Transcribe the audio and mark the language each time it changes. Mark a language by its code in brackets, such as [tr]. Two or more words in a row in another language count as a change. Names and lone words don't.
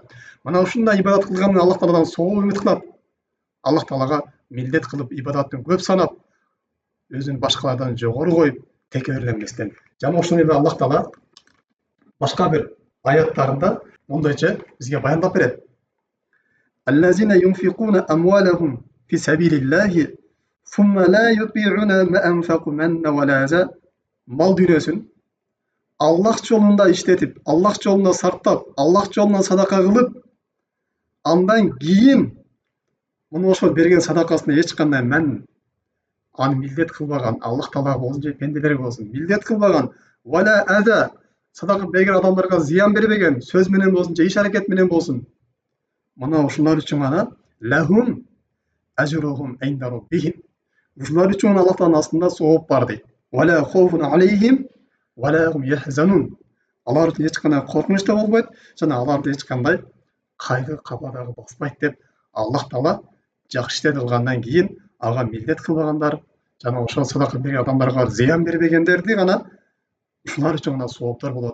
[ky] Мына ушундай ибадат кылганын Аллах Тааладан соо үмүт кылат. Аллах Таалага милдет кылып, ибадаттын көп санап, өзүн башкалардан жогору коюп, текеберлеместен. Жана ошол эле Аллах Таала башка бир аяттарында мындайча бизге баяндап берет. [ar] الذين ينفقون أموالهم في سبيل الله ثم لا يتبعون ما أنفقوا منا ولا أذى. [ky] Мал дүйнөсүн Аллах жолунда иштетип, Аллах жолунда сарптап, Аллах жолунда садака кылып, андан кийин муну ошол берген садакасына эч кандай аны милдет кылбаган, Аллах Таалага болсун же пенделерге болсун, милдет кылбаган, [ar] ولا أذى, [ky] садака берген адамдарга зыян бербеген, сөз менен болсун же иш аракет менен болсун. Мына ушулар үчүн гана [ar] لهم أجرهم عند ربهم. [ky] Ушулар үчүн Аллах Тааланын астында сооп бар дейт. [ar] ولا خوف عليهم ولا هم يحزنون. [ky] Алар үчүн эч кандай коркунуч да болбойт, жана аларды эч кандай кайгы капа дагы баспайт деп Аллах Таала жакшы иштерди кылгандан кийин ага милдет кылбагандар жана ошол садака берген адамдарга зыян бербегендерди гана ушулар үчүн гана сооптор болот.